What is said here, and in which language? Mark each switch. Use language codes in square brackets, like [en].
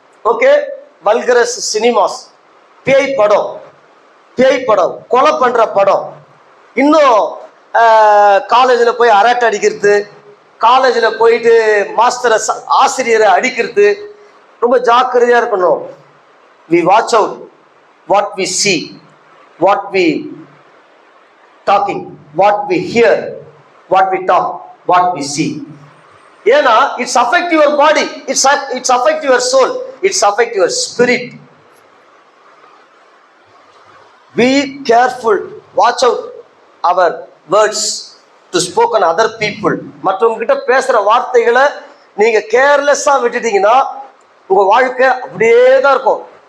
[ta] Okay, வல்கரஸ் cinemas, பேய் படம், கொலை பண்ற படம், இன்னும் காலேஜில் போய் அரட்டை அடிக்கிறது, காலேஜில் போயிட்டு மாஸ்டரை ஆசிரியரை அடிக்கிறது, ரொம்ப ஜாக்கிரதையா இருக்கணும். [en] we watch out what we see, what we talking, what we hear, what we talk, what we see. [ta] ஏன்னா [en] it's affect your body, it's affect your soul, it's affect your spirit. Be careful, watch out our words to spoken other people. [ta] மற்றவங்க கிட்ட பேசுற வார்த்தைகளை நீங்க கேர்லெஸ்ஸா விட்டுட்டீங்கன்னா உங்க வாழ்க்கை அப்படியே தான் இருக்கும்.